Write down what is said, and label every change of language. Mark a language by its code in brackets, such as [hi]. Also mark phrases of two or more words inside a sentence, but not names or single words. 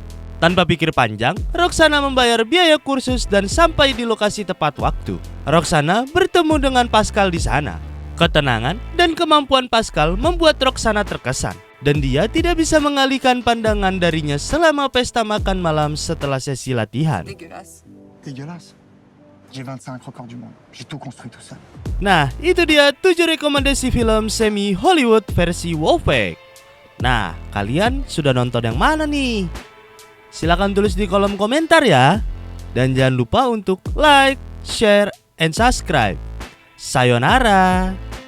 [id] Tanpa pikir panjang, Roxana membayar biaya kursus dan sampai di lokasi tepat waktu. Roxana bertemu dengan Pascal di sana. Ketenangan dan kemampuan Pascal membuat Roxana terkesan, dan dia tidak bisa mengalihkan pandangan darinya selama pesta makan malam setelah sesi latihan. [fr] Dégueulasse. J'ai 25 records du monde. J'ai tout construit tout seul. [id] Nah, itu dia 7 rekomendasi film semi Hollywood versi Wolfpack. Nah, kalian sudah nonton yang mana nih? Silahkan tulis di kolom komentar ya. Dan jangan lupa untuk [en] like, share, and subscribe. [id] Sayonara.